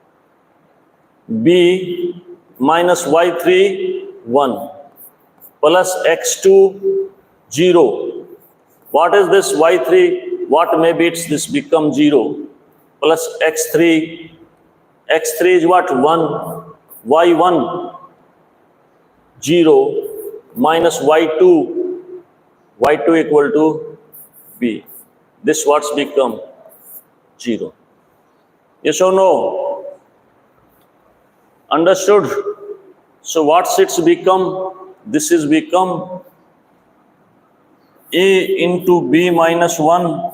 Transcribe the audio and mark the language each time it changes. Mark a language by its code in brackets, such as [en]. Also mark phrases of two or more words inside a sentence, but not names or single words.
[en] B minus Y3 1 plus X2 0 What is this y3? What maybe it's this become 0 plus x3. x3 is what? 1. y1 0 minus y2. y2 equal to b. This what's become 0. Yes or no? Understood? So what's it's become? This is become a into b minus 1.